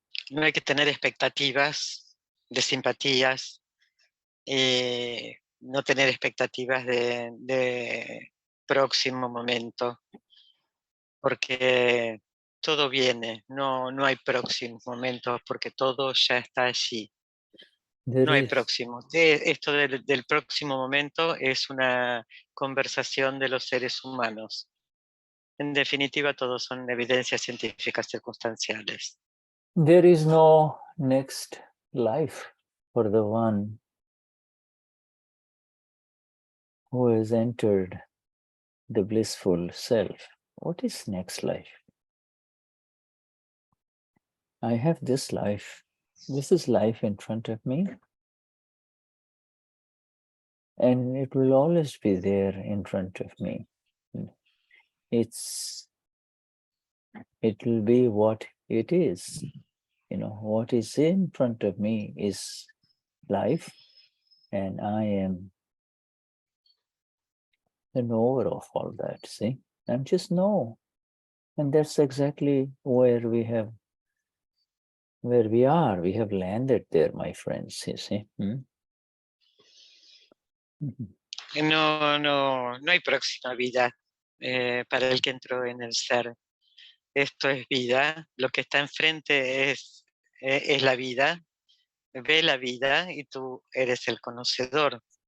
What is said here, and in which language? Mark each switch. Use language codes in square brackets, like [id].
[es] No hay que tener expectativas de simpatías, no tener expectativas de próximo momento, porque todo viene, no hay próximos momentos, porque todo ya está allí. No hay próximo. Esto del próximo momento es una conversación de los seres humanos. En definitiva, todos son evidencias científicas circunstanciales. [en] There is no next life for the one who has entered the blissful self. What is next life? I have this life. This is life in front of me. And it will always be there in front of me. It will be what it is. You know, what is in front of me is life, and I am the knower of all that, see? I'm just know. And that's exactly where we are. We have landed there, my friends, you see. [es] No hay próxima vida para el que entró en el ser. Esto es vida, lo que está enfrente es la vida, ve la vida y tú eres el conocedor.